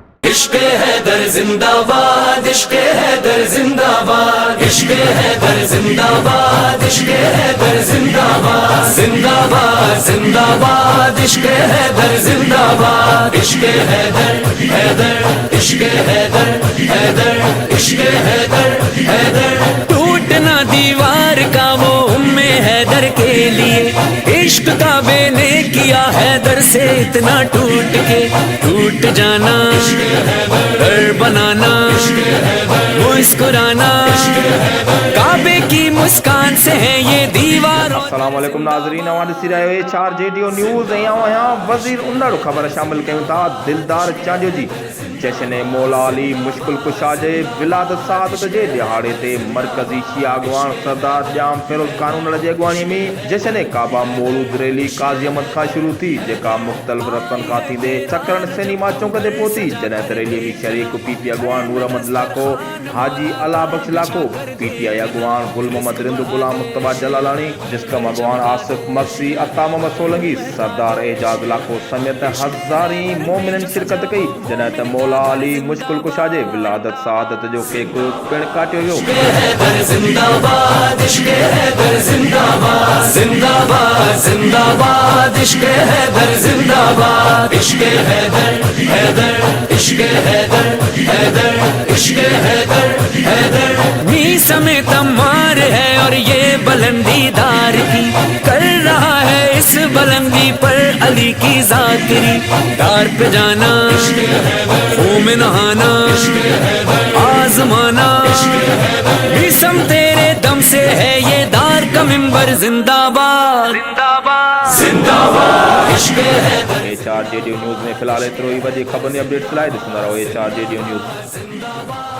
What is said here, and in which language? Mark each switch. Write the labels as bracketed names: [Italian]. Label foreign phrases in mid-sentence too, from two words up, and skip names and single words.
[Urdu] عشق حیدر زندہ باد، عشق حیدر زندہ باد، عشق حیدر زندہ باد، عشق حیدر زندہ باد، زندہ باد زندہ باد، عشق حیدر زندہ باد، عشق حیدر حیدر، عشق حیدر حیدر، عشق حیدر حیدر۔ ٹوٹنا دیوار کا وہ حیدر کے لیے، عشق کعبے نے کیا حیدر سے اتنا ٹوٹ کے، ٹوٹ جانا گھر بنانا مسکرانا، کعبے کی مسکان سے ہے یہ دیوار۔ [Arabic] السلام علیکم [Sindhi] ناظرین، سی رہے ہو HRJDO نیوز وزیر انڑ خبر شامل کیوں تھا دلدار چانجو جی۔ جشن مولا علی مشکل کشا جے ولادت سعادت جے دہاڑے تے مرکزی شیعہ اڳواڻ سردار جام فیروز قانون جی اڳواڻي ۾ جشن کعبہ مولود ریلی قاضی احمد کان شروع تھی، جيڪا مختلف رستن کان تھيندي سڪرن سينما چوڪ تي پهتي، جڏهن ته ریليءَ ۾ شريڪ PTI اڳواڻ نور احمد لاکو، حاجي الا بخش لاکو، PTI اڳواڻ گل محمد رند، غلام مصطفیٰ جلالانی، جسکم اڳواڻ آصف مقصي، عطا محمد سولنگي، سردار اعجاز لاکو سمیت ہزارين مومنن شرکت کئی، جڏهن ته مولا علی مشکل کشا جے ولادت سعادت جو کیک پڻ کاٽيو ويو۔ [Urdu] حیدر زندہ باد، عشق حیدر زندہ باد، زندہ باد زندہ باد، عشق حیدر زندہ باد، عشق حیدر حیدر، عشق حیدر حیدر، عشق حیدر حیدر۔ میس میں تمار ہے اور یہ بلندی دار کی، کر رہا ہے اس بلندی پر علی کی ذاکری، دار پہ جانا خون میں نہانا آزمانا، جسم تیرے دم سے ہے یہ دار کا منبر، زندہ باد زندہ باد، عشق حیدر۔ [Sindhi] HRJDO نیوز میں فی الحال ایترو ہی، وڌيڪ خبرن جي اپڊيٽس لاءِ ڏسندا رهو HRJDO نیوز۔